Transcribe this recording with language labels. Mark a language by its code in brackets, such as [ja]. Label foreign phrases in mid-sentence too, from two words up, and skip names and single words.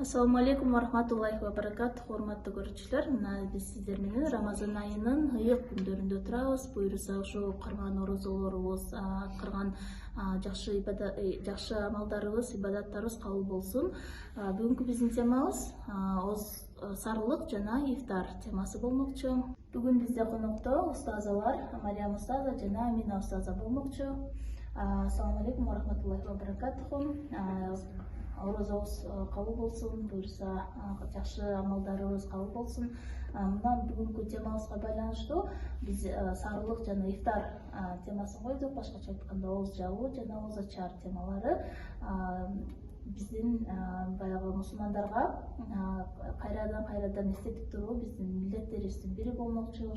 [ar] السلام عليكم ورحمة الله وبركاته. [ky] Hormatly көрүүчүлөр, мына биз сиздер менен Рамазан айынын ыйык күндөрүндө турабыз. Буюрса ошо кырган орозолорубуз, кырган жакшы амалдарыбыз, ибадаттарыбыз кабыл болсун. Бүгүнкү биздин темабыз сарылык жана ифтар темасы болмокчу. Бүгүн бизде конокто устазалар Мариям устаза жана Амина устаза болмокчу. [ar] السلام عليكم ورحمة الله وبركاته. [ky] Орозобуз кабыл болсун, буюрса жакшы амалдарыбыз кабыл болсун. Мына бүгүнкү темабызга байланыштуу биз сарылык жана ифтар темасын койдук. Башкача айтканда ооз жабуу жана ооз ачар темалары биздин баягы мусулмандарга кайрадан эстетип туруу биздин милдеттерибиздин бири болмокчу.